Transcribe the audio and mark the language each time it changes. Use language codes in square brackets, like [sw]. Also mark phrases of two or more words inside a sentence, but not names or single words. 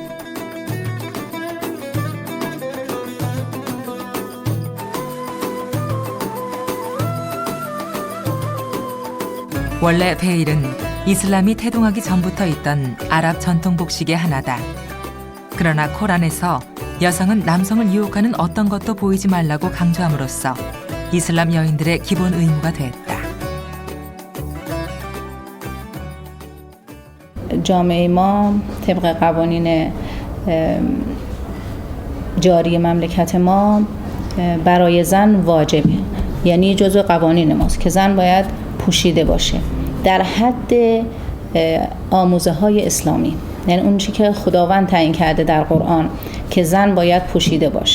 [ko] 원래 베일은 이슬람이 태동하기 전부터 있던 아랍 전통 복식의 하나다. 그러나 코란에서 여성은 남성을 유혹하는 어떤 것도 보이지 말라고 강조함으로써 이슬람 여인들의 기본 의무가 됐다. [fa] جامعه ما طبق قوانین جاری مملکت ما برای زن واجبه، یعنی جزو قوانین ماست که زن باید پوشیده باشه در حد آموزه های اسلامی، یعنی اون چی که خداوند تعیین کرده در قرآن که زن باید پوشیده باشه.